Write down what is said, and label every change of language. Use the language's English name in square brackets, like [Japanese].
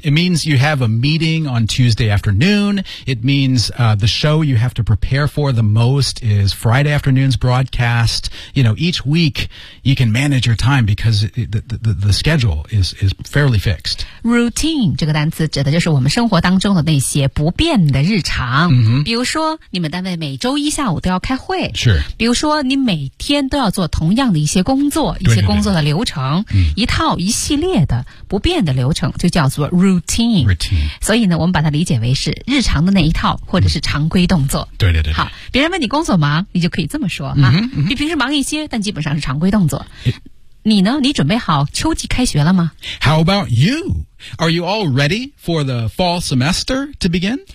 [English] It means you have a meeting on Tuesday afternoon. It means, the show you have to prepare for the most is Friday afternoon's broadcast. You know, each week you can manage your time because the schedule is fairly fixed. [Chinese] Routine 这个单词指的就是我们生活当中的那些不变的日常。 [English] Mm-hmm. [Chinese] 比如说你们单位每周一下午都要开会。 [English] Sure. [Chinese] 比如说你每天都要做同样的一些工作，一些工作的流程。嗯、一套一系列的不变的流程就叫做 routine, [English] routine [Chinese] 所以呢我们把它理解为是日常的那一套或者是常规动作、嗯、对对对好别人问你工作忙你就可以这么说、嗯啊嗯、比平时忙一些但基本上是常规动作你呢你准备好秋季开学了吗 [English] How about you? Are you all ready for the fall semester to begin?